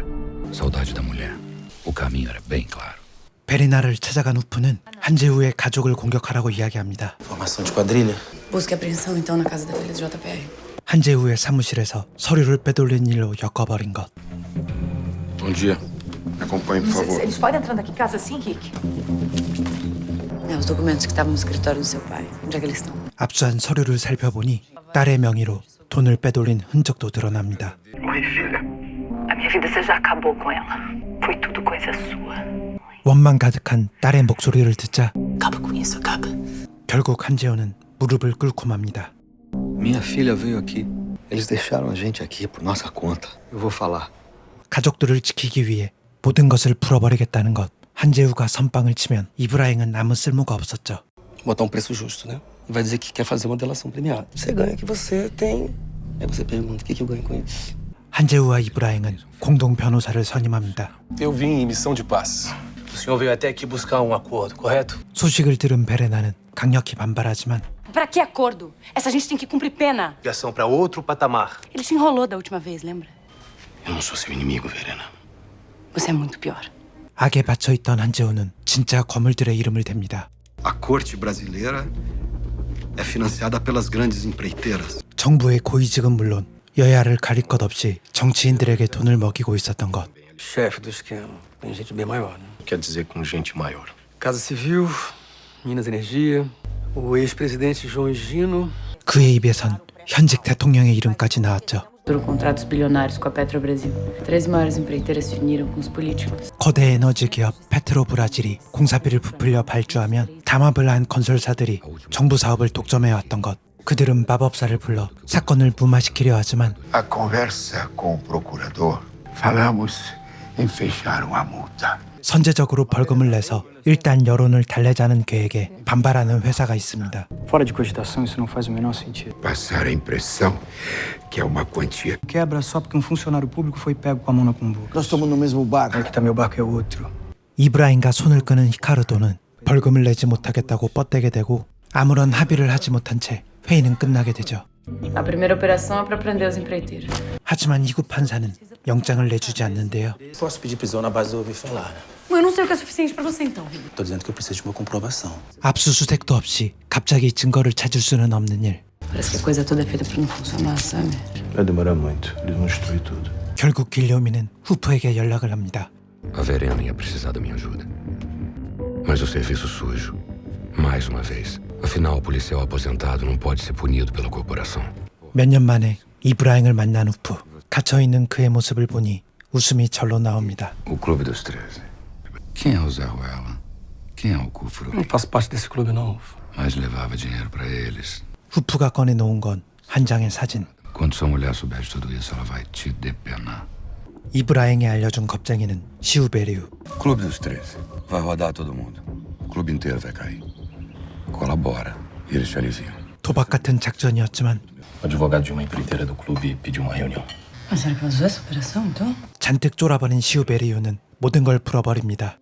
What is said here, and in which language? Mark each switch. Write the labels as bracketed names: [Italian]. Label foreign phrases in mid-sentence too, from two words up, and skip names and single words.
[Portuguese] Saudade da mulher. O caminho era bem claro. [Korean] 베리나를 찾아간 후프는 한재우의 가족을 공격하라고 이야기합니다. [Portuguese] Formação de quadrilha. Busque apreensão então na casa da filha do JPR. [Korean] 한재우의 사무실에서 서류를 빼돌린 일로 엮어버린 것. [Portuguese] Bom dia. Me acompanhe, por favor. Eles podem entrar aqui em casa assim, Rick? É, os documentos que estavam no escritório do seu pai. Onde é que eles estão? [Korean] 압수한 서류를 살펴보니 딸의 명의로 돈을 빼돌린 흔적도 드러납니다. [Portuguese] Oi, filha. A minha vida você já acabou com ela. Foi tudo coisa sua. [Korean] 원망 가득한 딸의 목소리를 듣자 [Portuguese] Acaba com isso, acaba. [Korean] 결국 한재우는 무릎을 꿇고 맙니다. [Portuguese] Minha filha veio aqui. Eles deixaram a gente aqui por nossa conta. Eu vou falar. [Korean] 가족들을 지키기 위해 모든 것을 풀어버리겠다는 것. 한재우가 선빵을 치면 이브라잉은 아무 쓸모가 없었죠. [Portuguese] Botar um preço justo, né? Vai dizer que quer fazer uma delação premiada. Você ganha o que você tem. Aí você pergunta o que eu ganho com isso. [Korean] 한재우와 이브라잉은 공동 변호사를 선임합니다. [Portuguese] Eu vim em missão de paz. O senhor veio até aqui buscar um acordo, correto? [Korean] 소식을 들은 베레나는 강력히 반발하지만 [Portuguese] Pra que acordo? Essa gente tem que cumprir pena. Ligação para outro patamar. Ele te enrolou da última vez, lembra? Eu não sou seu inimigo, Verena. Você é muito pior. [Korean] 악에 받쳐있던 한재우는 진짜 거물들의 이름을 댑니다. [Portuguese] A corte brasileira é financiada pelas grandes empreiteiras. [Korean] 정부의 고위직은 물론 여야를 가릴 것 없이 정치인들에게 돈을 먹이고 있었던 것. [Portuguese] Chefe do esquema. Tem gente bem maior, né? Quer dizer com gente maior. Casa Civil, Minas Energia, o ex-presidente João Gino. [Korean] 그의 입에선 현직 대통령의 이름까지 나왔죠. [Portuguese] Por contratos bilionários com a Petrobrasil. 13 maiores empreiteiras se uniram com os políticos. [Korean] 거대 에너지 기업 페트로브라질이 공사비를 부풀려 발주하면 담합을 한 건설사들이 정부 사업을 독점해왔던 것. 그들은 마법사를 불러 사건을 무마시키려 하지만 [Portuguese] A conversa com o procurador, falamos em fechar uma multa. [Korean] 선제적으로 벌금을 내서 일단 여론을 달래자는 계획에 반발하는 회사가 있습니다. [Portuguese] Fora de cogitação, isso não faz o menor sentido. Passar a impressão que é uma quantia. Quebra só porque um funcionário público foi pego com a mão na cumbuca. Nós estamos no mesmo barco. Aqui tá meu barco é outro. [Korean] 이브라임과 손을 끄는 히카르도는 벌금을 내지 못하겠다고 뻗대게 되고 아무런 합의를 하지 못한 채 회의는 끝나게 되죠. [Portuguese] A primeira operação é pra prender os empreiteiros. [Korean] 하지만 이구 판사는 영장을 내주지 않는데요. [Portuguese] Posso pedir prisão na base do ouvir falar, né? Eu não sei o que é suficiente pra você, então. Tô dizendo que eu preciso de uma comprovação. [Korean] 압수수색도 없이 갑자기 증거를 찾을 수는 없는 일. [Portuguese] Parece que a coisa toda é feita pra não funcionar, sabe? Vai demorar muito. Eles vão destruir tudo. [Korean] 결국 길리오미는 후프에게 연락을 합니다. [Portuguese] A Verena ia precisar da minha ajuda. Mas o serviço sujo. Mais uma vez. Afinal, o policial aposentado não pode ser punido pela corporação. [Korean] 몇 년 만에 이브라임을 만난 후프. 갇혀있는 그의 모습을 보니 웃음이 절로 나옵니다. [Portuguese] O Clube dos 13. Quem é o Zé Ruela? Quem é o Cufro? Não faço parte desse clube, não. Mas levava dinheiro pra eles. [Korean] 후프가 꺼내놓은 건 한 장의 사진. [Portuguese] Quando sua mulher souber de tudo isso, ela vai te depenar. [Korean] 이브라임이 알려준 겁쟁이는 시우베리우. [Portuguese] Clube dos 13. Vai rodar todo mundo. O clube inteiro vai cair. Colabora e eles te aliviam. [Korean] 도박 같은 작전이었지만 [Portuguese] O advogado de uma empreiteira do clube pediu uma reunião. Mas será que ela usou essa operação, então? [Korean] 잔뜩 쫄아버린 시우베리우는 모든 걸 풀어버립니다.